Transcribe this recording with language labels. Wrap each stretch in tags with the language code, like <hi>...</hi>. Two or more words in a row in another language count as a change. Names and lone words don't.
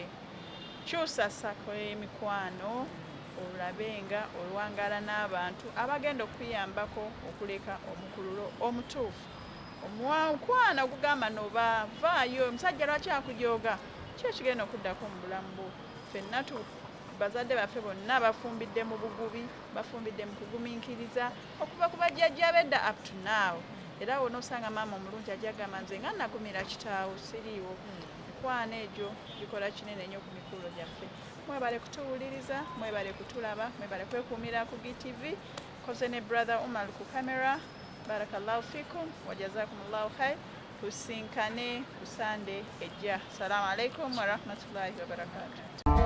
<lg>Kyusa sako emikwano olabe nga olwangala n'abantu abagenda okuyambako okuleka omukululo omutuufu. Omukwano ogugamba noba vaayo omusajja lwaki akujooga ki ekigenda okuddako mu bulamu bwo. Ffenna bazadde baffe bonna bafumbidde mu bugubi, bafumbidde mu kugumiikiriza okuva ku bajjajja bedda</lg> <en>up to now.</en> <lg>Era w'onoosanga maama omulungi ajja agamba nze nga nagumira kitaawo siriiwo. Mikwano egyo gikola kinene nnyo ku mikululo gyaffe. Mwebale kutuwuliriza, mwebale kutulaba, mwebale kwekuumira ku GTV. Koze ne brother Umar ku kamera.</lg> <ar>بارك الله فيكم وجزاكم الله خير.</ar> <lg>Tusinkane ku Sunday ejja.</lg> <ar>السلام عليكم ورحمة الله وبركاته.</ar>